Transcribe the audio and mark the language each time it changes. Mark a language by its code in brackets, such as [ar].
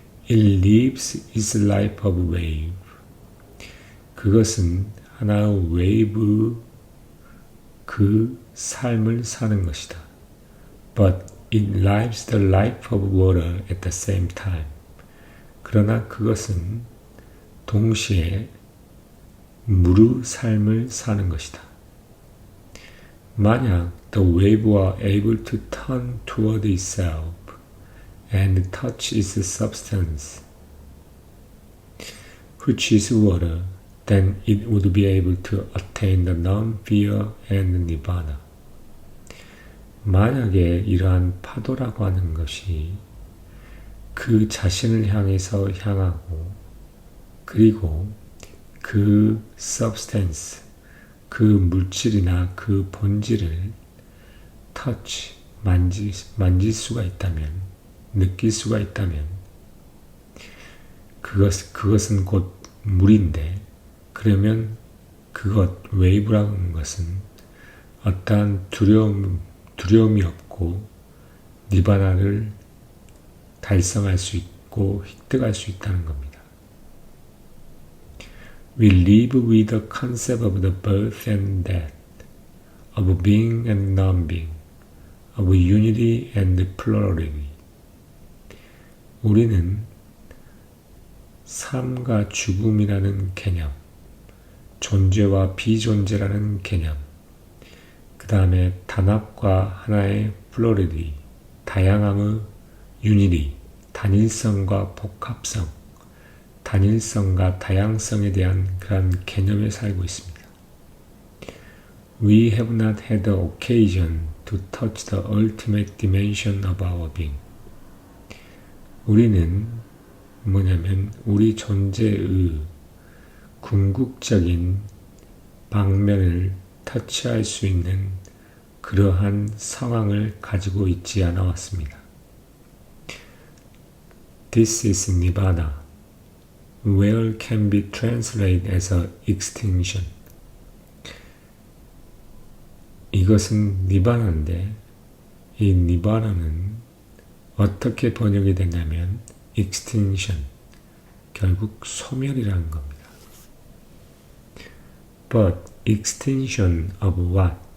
[en] It lives its life of wave. [ko] 그것은 하나의 웨이브 그 삶을 사는 것이다. [en] But it lives the life of water at the same time. [ko] 그러나 그것은 동시에 물의 삶을 사는 것이다. 만약 [en] the wave were able to turn toward itself and touch its substance, which is water, then it would be able to attain the non-fear and nirvana. [ko] 만약에 이러한 파도라고 하는 것이 그 자신을 향해서 향하고 그리고 그 substance, 그 물질이나 그 본질을 touch, 만질 수가 있다면, 느낄 수가 있다면 그것은 곧 물인데 그러면 그것, 웨이브라는 고하는 것은 어떠한 두려움이 없고 니바나를 달성할 수 있고 획득할 수 있다는 겁니다. [en] We live with the concept of the birth and death, of being and non-being, of unity and plurality. [ko] 우리는 삶과 죽음이라는 개념, 존재와 비존재라는 개념, 그 다음에 단합과 하나의 플로리디, 다양함의 유니티, 단일성과 복합성, 단일성과 다양성에 대한 그런 개념에 살고 있습니다. [en] We have not had the occasion to touch the ultimate dimension of our being. [ko] 우리는 뭐냐면 우리 존재의 궁극적인 방면을 터치할 수 있는 그러한 상황을 가지고 있지 않아 왔습니다. [en] This is Nibbana, where can be translated as a extinction. [ko] 이것은 니바나인데 이 니바나는 어떻게 번역이 되냐면 extinction, 결국 소멸이라는 겁니다. [en] But extinction of what?